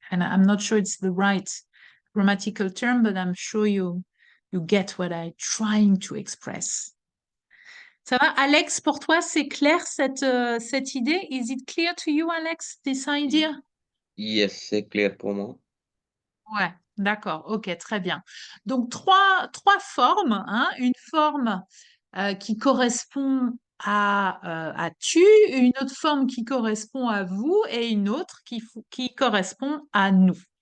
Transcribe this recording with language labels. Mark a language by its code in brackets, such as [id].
[en] And I'm not sure it's the right grammatical term, but I'm sure you get what I'm trying to express. [fr] Ça va, Alex, pour toi, c'est clair cette idée? [en] Is it clear to you, Alex, this idea? [fr] Yes, c'est clair pour moi. Ouais, d'accord, ok, très bien. Donc, trois formes, hein, une forme qui correspond à tu, une autre forme qui correspond à vous et une autre qui correspond à nous.